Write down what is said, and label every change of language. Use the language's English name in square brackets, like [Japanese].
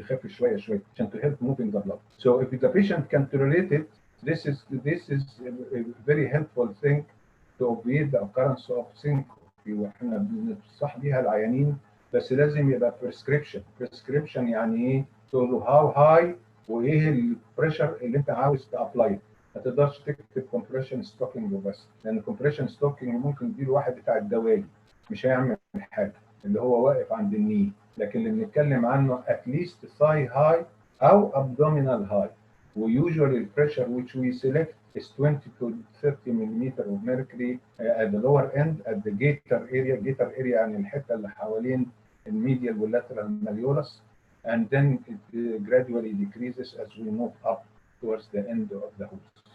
[Arabic] تخف شويه عشان [English] to help moving the blood. So if the patient can tolerate it, this is a very helpful thing to obviate the occurrence of syncope. [Arabic] واحنا بننصح بيها العيانين، بس لازم يبقى prescription يعني ايه؟ تقول له [English] how high [Arabic] وايه البريشر اللي انت عاوز تابلاي. ما تقدرش تكتب compression stocking وبس، لان compression stocking ممكن تديله واحد بتاع الدوالي مش هيعمل حاجه اللي هو واقف عند الني، لكن اللي بنتكلم عنه [English] at least thigh high [Arabic] او abdominal high. [English] وusually the pressure which we select is 20 to 30 millimeter of mercury at the lower end at the gaiter area. Gaiter area [Arabic] يعني الحته اللي حوالين الميديال واللاترال [English] malleolus, and then it gradually decreases as we move up towards the end of the hose.